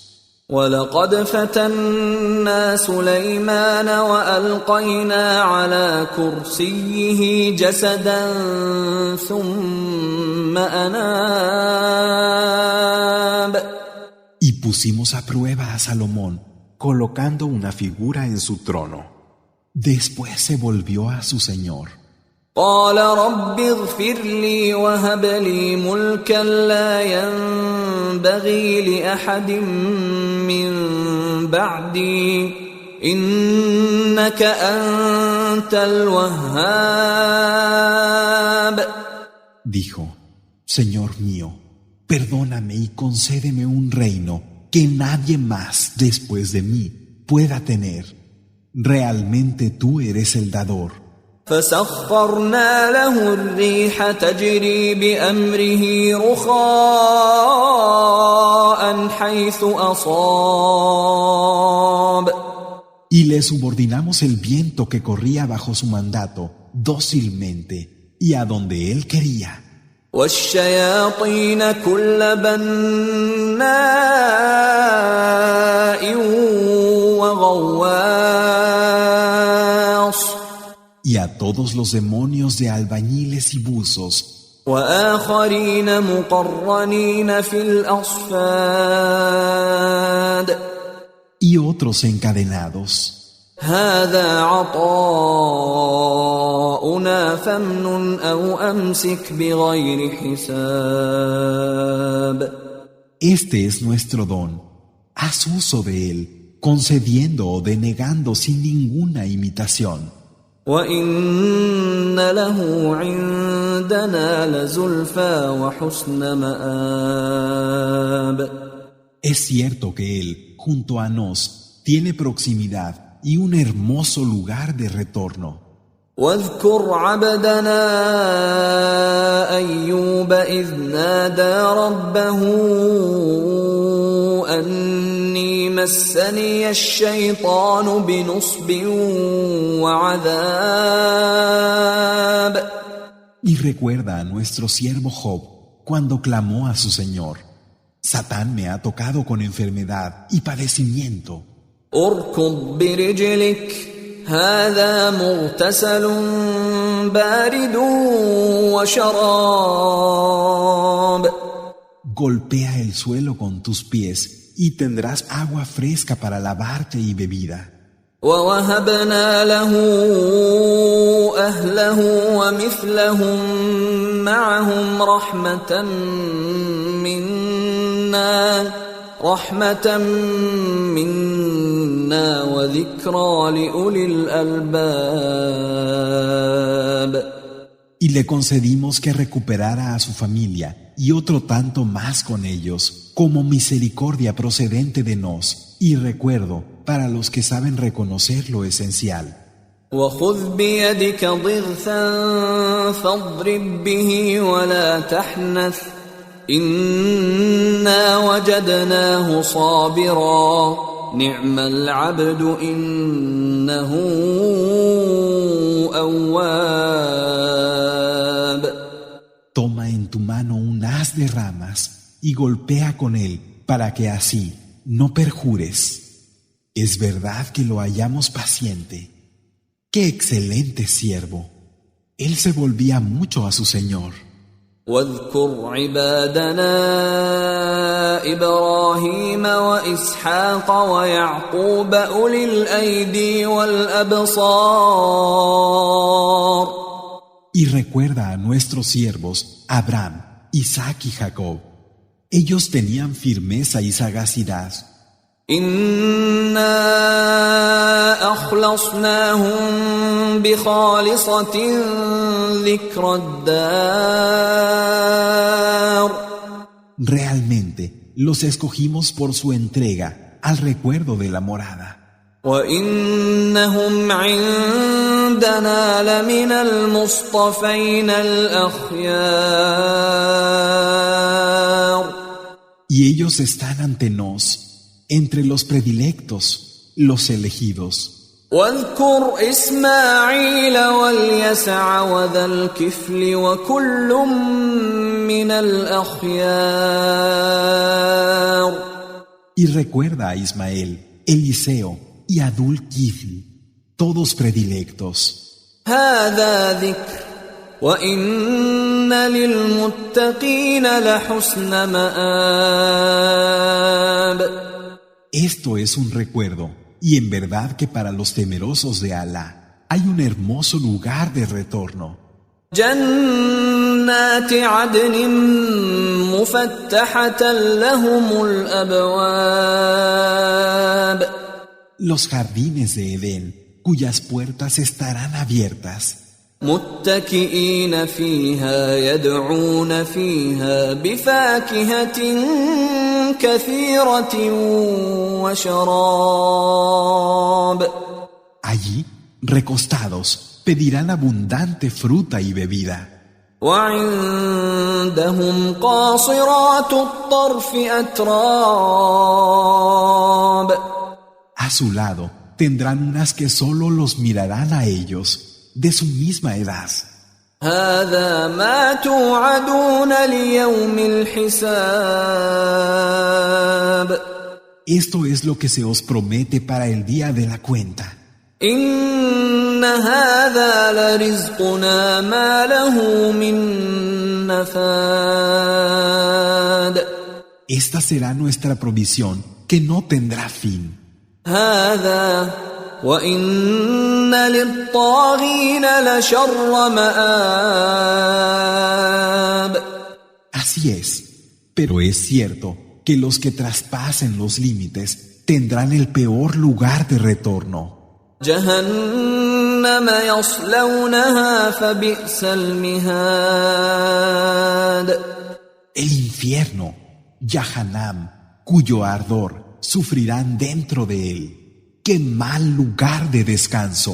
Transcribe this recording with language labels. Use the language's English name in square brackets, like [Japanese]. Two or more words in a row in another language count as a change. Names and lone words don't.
[Arabic] ولقد فتنا سليمان وألقينا على كرسيه جسدا ثم أناب. [Spanish] Y pusimos a prueba a Salomón, colocando una figura en su trono. Después se volvió a su Señor. [Arabic] قال رب اغفر لي وهب لي ملكا لا ينبغي لأحد من بعدي إنك أنت الوهاب. [Spanish] Dijo, Señor mío, perdóname y concédeme un reino que nadie más después de mí pueda tener. Realmente tú eres el dador. [Arabic] فسخرنا له الريح تجري بأمره رخاء حيث أصاب [Spanish] Y le subordinamos el viento que corría bajo su mandato dócilmente y a donde él quería. [Arabic] والشياطين كل بناء وغواص [Spanish] Y a todos los demonios de albañiles y buzos, [Arabic] وآخرين مقرنين في الأصفاد [Spanish] y otros encadenados. [Arabic] هذا عطاؤنا فامنن أو أمسك بغير حساب. [Spanish] Este es nuestro don. Haz uso de él, concediendo o denegando sin ninguna imitación. [Arabic] وإن له عندنا لزلفى وحسن مآب. [Spanish] Es cierto que él, junto a nos, tiene proximidad y un hermoso lugar de retorno. [Arabic] واذكر عبدنا أيوب إذ نادى ربه أني مسني الشيطان بنصب وعذاب. [Spanish] Y recuerda a nuestro siervo Job cuando clamó a su Señor: Satán me ha tocado con enfermedad y padecimiento. [Arabic] اركض برجلك هذا مغتسل بارد وشراب. [Spanish] Golpea el suelo con tus pies y tendrás agua fresca para lavarte y bebida. [Arabic] ووهبنا له أهله ومثلهم معهم رحمة منا وذكرى لأولي الألباب. [Spanish] Y le concedimos que recuperara a su familia y otro tanto más con ellos, como misericordia procedente de nos y recuerdo para los que saben reconocer lo esencial. [Arabic] وخذ بيدك ضغثا فاضرب به ولا تحنث إنا وجدناه صابرا نعم العبد إنه أواب. [Spanish] Toma en tu mano un haz de ramas y golpea con él para que así no perjures. Es verdad que lo hallamos paciente. ¡Qué excelente siervo! Él se volvía mucho a su Señor. [Arabic] واذكر عبادنا إبراهيم وإسحاق ويعقوب أولي الأيدي والأبصار. [Spanish] Y recuerda a nuestros siervos Abraham, Isaac y Jacob. Ellos tenían firmeza y sagacidad. [Arabic] إنا أخلصناهم بخالصة ذكر الدار. [Spanish] Realmente los escogimos por su entrega al recuerdo de la morada. [Arabic] وإنهم عندنا لمن المصطفين الأخيار. [Spanish] Y ellos están ante nos, entre los predilectos, los elegidos. [Arabic] واذكر إسماعيل واليسع وذا الكفل وكل من الأخيار. [Spanish] Y recuerda a Ismael, Eliseo y a Dul-Kifl, todos predilectos. [Arabic] هذا ذكر وإن للمتقين لحسن مآب. [Spanish] Esto es un recuerdo, y en verdad que para los temerosos de Alá hay un hermoso lugar de retorno. [Arabic] جنات عدن مفتحة لهم الأبواب. [Spanish] Los jardines de Edén, cuyas puertas estarán abiertas. [Arabic] متكئين فيها يدعون فيها بفاكهة كثيرة وشراب. [Spanish] Allí, recostados, pedirán abundante fruta y bebida. [Arabic] وعندهم قاصرات الطرف أتراب. [Spanish] A su lado tendrán unas que solo los mirarán a ellos, de su misma edad. [Arabic] هذا ما توعدون ليوم الحساب. [Spanish] Esto es lo que se os promete para el día de la cuenta. [Arabic] إن هذا لرزقنا ما له من نفاد. [Spanish] Esta será nuestra provisión que no tendrá fin. [Arabic] هذا وإن للطاغين لشر مآب. [Spanish] Así es, pero es cierto que los que traspasen los límites tendrán el peor lugar de retorno. [Arabic] جهنم يصلونها فبئس المهاد. [Spanish] El infierno, Yahanam, cuyo ardor sufrirán dentro de él. ¡Qué mal lugar de descanso!